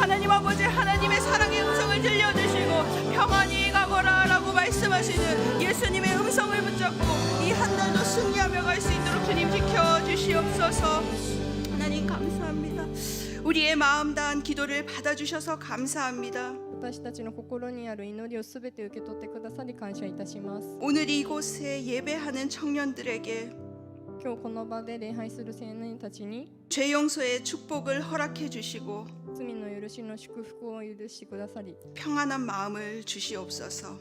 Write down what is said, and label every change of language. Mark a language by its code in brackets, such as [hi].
[ko] 하나님 아버지, 하나님의 사랑의 음성을 들려주시고 평안히 가거라 라고 말씀하시는 예수님의 음성을 붙잡고 이 한 달도 승리하며 갈 수 있도록 주님 지켜주시옵소서. 하나님 감사합니다. 우리의 마음 다한 기도를 받아주셔서 감사합니다. [ja] 私たちの心にある祈りをすべて受け取ってくださり感謝いたします。 [ko] 오늘 이곳에 예배하는 청년들에게 [ja] 今日この場で礼拝する青年たちに [ko] 죄 용서의 축복을 허락해 주시고 [ja] 罪の許しの祝福を許してくださり、 [ko] 평안한 마음을 주시옵소서.